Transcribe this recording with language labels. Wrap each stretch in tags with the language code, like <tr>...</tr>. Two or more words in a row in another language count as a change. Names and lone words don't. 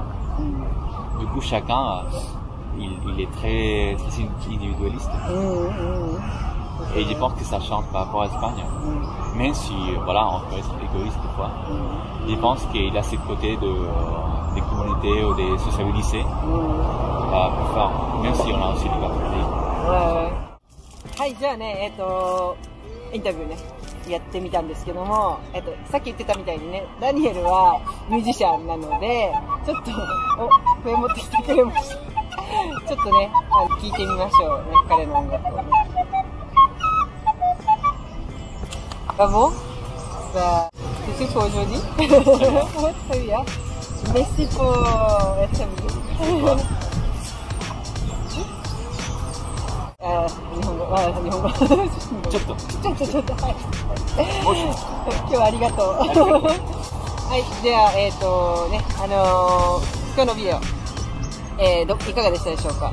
<fr>Du coup, chacun, il est très individualiste. Et je pense que ça change par rapport à l'Espagne. Même si, voilà, on peut être égoïste des fois. Je pense qu'il a ce côté des communautés ou des sociabilités plus fort. Même si on a aussi du capitalisme.</fr> <ja>はい、じゃあね、インタビューね、やってみたんですけども、さっき言ってたみたいにね、ダニエルはミュージシャンなので、ちょっと、笛持ってきてくれました。ちょっとね、聞いてみましょうね、彼の音楽をね。</ja> <fr>Ah bon? Bah, c'est tout pour aujourd'hui. Très bien. Merci pour être venu.</fr> <ja>日本語。はい。今日はありがとう。はい。では、今日のビデオ、いかがでしたでしょうか。</ja>